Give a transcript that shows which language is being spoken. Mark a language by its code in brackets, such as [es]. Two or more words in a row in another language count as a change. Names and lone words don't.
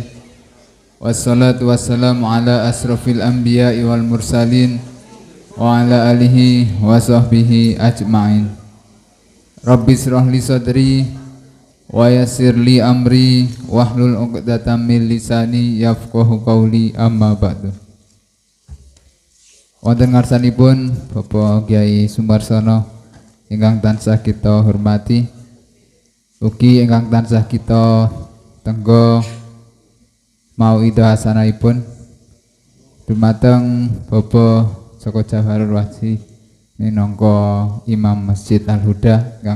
[ar] والصلاة والسلام على أشرف الأنبياء والمرسلين وعلى آله وصحبه أجمعين. رب اشرح لي صدري ويسر لي أمري واحلل عقدة من لساني يفقهوا قولي، أما بعد. [jv] Wonten ngarsanipun Bapak Kyai Sumarsono ingkang tansah kita hormati, ugi ingkang tansah kita tenggo mauidhah hasanahipun dumateng Bapak Joko Jawarul Wasi minangka Imam Masjid Al-Huda ingkang